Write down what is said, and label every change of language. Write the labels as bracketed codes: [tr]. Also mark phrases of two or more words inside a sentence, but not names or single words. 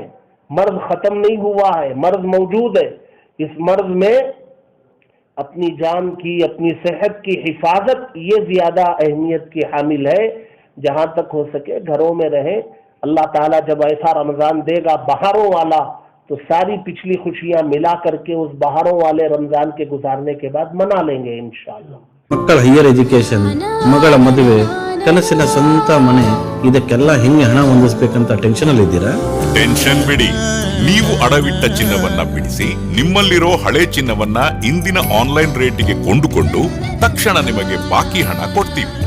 [hi] मर्ज खत्म नहीं हुआ है, मर्ज मौजूद है। इस मर्ज में अपनी जान की, अपनी सेहत की हिफाजत ये ज्यादा अहमियत की हामिल है। जहां तक हो सके घरों में रहें। अल्लाह ताला जब ऐसा रमजान देगा बहारों वाला, तो सारी पिछली खुशियां मिला करके उस बहारों वाले रमजान के गुजारने के बाद मना लेंगे इंशाअल्लाह। [kn] ಮಕ್ಕಳ [en] higher education, [kn] ಮಗಳ ಮದುವೆ, ಕನಸಿನ ಸ್ವಂತ ಮನೆ, ಇದಕ್ಕೆಲ್ಲ ಹೆಂಗೆ ಹಣ ಹೊಂದಿಸಬೇಕಂತ ಟೆನ್ಷನ್ ಅಲ್ಲಿ ಇದ್ದೀರಾ? ಟೆನ್ಷನ್ ಬಿಡಿ, ನೀವು ಅಡವಿಟ್ಟ ಚಿನ್ನವನ್ನ ಬಿಡಿಸಿ ನಿಮ್ಮಲ್ಲಿರೋ ಹಳೆ ಚಿನ್ನವನ್ನ ಇಂದಿನ ಆನ್ಲೈನ್ ರೇಟಿಗೆ ಕೊಂಡುಕೊಂಡು ತಕ್ಷಣ ನಿಮಗೆ ಬಾಕಿ ಹಣ ಕೊಡ್ತೀವಿ.